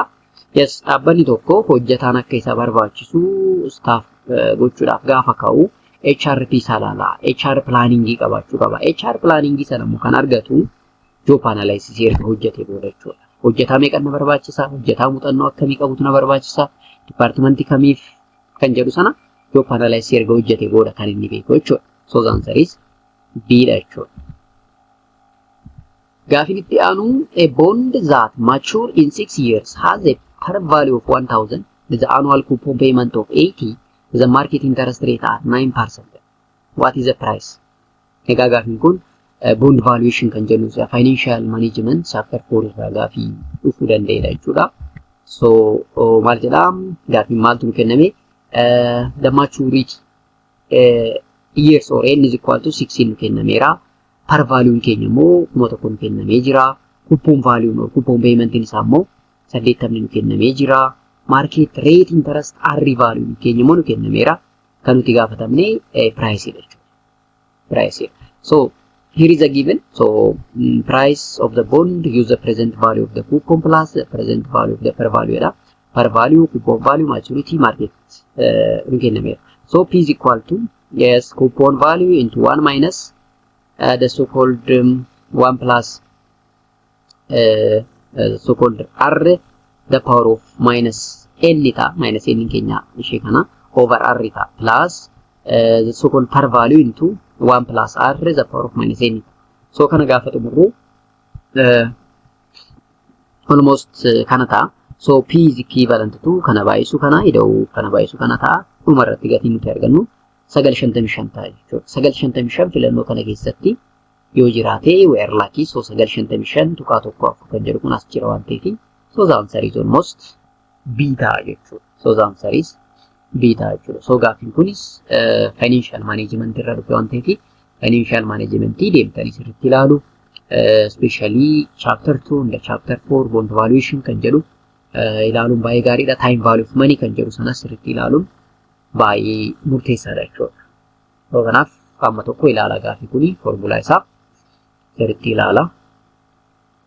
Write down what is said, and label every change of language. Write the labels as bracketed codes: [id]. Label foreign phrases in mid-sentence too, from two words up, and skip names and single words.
[om] Yes, dhaabbanni tokko hojjetaan akka isa barbaachisu staff gochuudhaaf gaafa ka'u HRP isaa ilaala. [en] HR planning [om] qabaachuu qaba. [en] HR planning [om] sana immoo kan argatu job analysis erga hojjetee booda jechuudha. Hojjetaa meeqa na barbaachisa? Hojjetaa muuxannoo akkamii qabutu na barbaachisa? Departmentii kamiif kan jedhu sana [en] job analysis [om] erga hojjetee booda kan inni beeku jechuudha. [en] So the answer is B [om] dha jechuudha. Gaafin itti aanu, [en] a bond that mature in 6 years has a par value of 1,000, the annual coupon payment of 80, the market interest rate at 9%. What is the price? [om] Egaa gaafin kun [en] bond valuation [om] kan jennu [en] financial management chapter 4 [om] irraa gaafii dhufuu danda'edha jechuudha. So maal jedhaa gaafiin maaltu nu kenname? [en] The maturity years or n is equal to 16 [om] nu kennameera. [en] Par value [om] keenya immoo 1,000 nu kennamee jira. [en] Coupon value or coupon payment [om] isaa immoo 80 nu kennamee jira. [en] Market rate interest R value [om] keenya immoo nu kennameera. Kan nuti gaafatamne price dha jechuudha. [en] Price. So here is a given. So price of the bond, use the present value of the coupon plus the present value of the par value. Per value, coupon value, maturity, market. So P is equal to, yes, coupon value into 1 minus the so-called 1 plus so-called R, the power of minus N ita, minus N [om] kenya ishee kana [en] over R ita, plus the so-called par value into 1 plus R, the power of minus N. [om] So kana gaafa xumurru almost kana ta'a. So P is equivalent to kana baay'isu kana ida'u kana baay'isu kana ta'a. Dhumarratti gatiin nuti argannu 955 ta'a jechuudha. 955 filannoo kana keessatti yoo jiraate [en] we are lucky. [om] So 955 tuqaa tokko afur kan jedhu kun as jira waan ta'eef. [en] So the answer is almost B [om] ta'a jechuudha. [en] So the answer is B [om] ta'a jechuudha. So gaafiin kunis [en] financial management [om] irra dhufe waan ta'eef [en] financial management [om] deemtanii sirriitti ilaalu. [en] Especially chapter 2 and chapter 4 bond valuation [om] kan jedhu ilaaluun baay'ee gaariidha. [en] Time value of money [om] kan jedhu sanas sirriitti ilaaluun baay'ee murteessaadha jechuudha. So kanaaf amma tokko ilaala gaafii kuni formulaa isaa sirriitti ilaala.